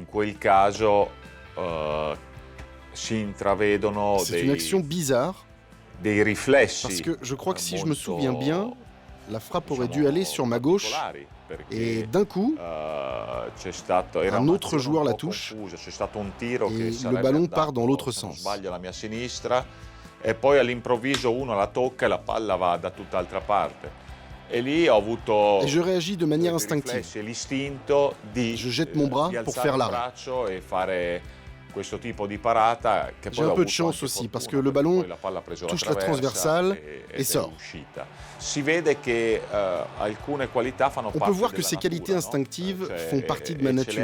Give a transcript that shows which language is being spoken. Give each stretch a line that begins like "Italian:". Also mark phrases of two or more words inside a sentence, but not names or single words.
French: C'est une action bizarre parce que je crois que si je me souviens bien, la frappe aurait dû aller sur ma gauche et d'un coup, un autre joueur la touche et le ballon part dans l'autre sens.
Italian: E poi all'improvviso uno la tocca e la palla va da tutt'altra parte. E lì ho avuto
French: et je réagis de manière instinctive. Je jette mon bras pour faire l'arrêt. J'ai un peu de chance aussi parce que le ballon touche la transversale et sort. On peut voir que ces qualités instinctives font partie de ma nature.